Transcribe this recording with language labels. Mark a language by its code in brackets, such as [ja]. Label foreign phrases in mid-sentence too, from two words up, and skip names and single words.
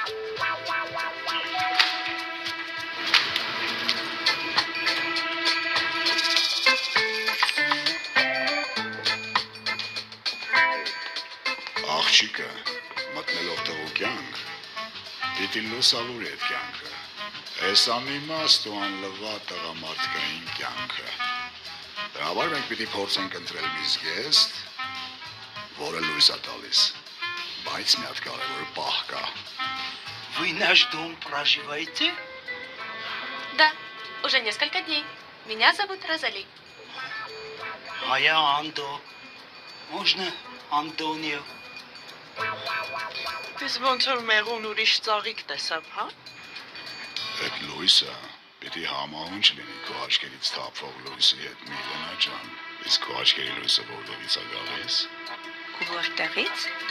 [hy] Աղջիկը մտնելով տղու կյանք, պիտի լուսալուր այդ կյանքը, այս անիմաստ ու անլվա տղամարդկային կյանքը։ Դրա համար մենք պիտի փորձենք ընտրել մի զգեստ, որը լույս է տալիս, բայց մի հատ կարևոր պահ կա։ [ru] Вы наш дом проживаете? Да, уже несколько дней. Меня зовут Розали. А я Андо. Можно Антонио? [hy] Ես ոնց որ մեղուն ուրիշ ծաղիկ տեսավ, հա։ Այդ լույսը պիտի համահունչ լինի քո աչքերից թափվող լույսի հետ, Միլենա ջան, իսկ քո աչքերի լույսը որտեղից է գալիս։ Որտեղից։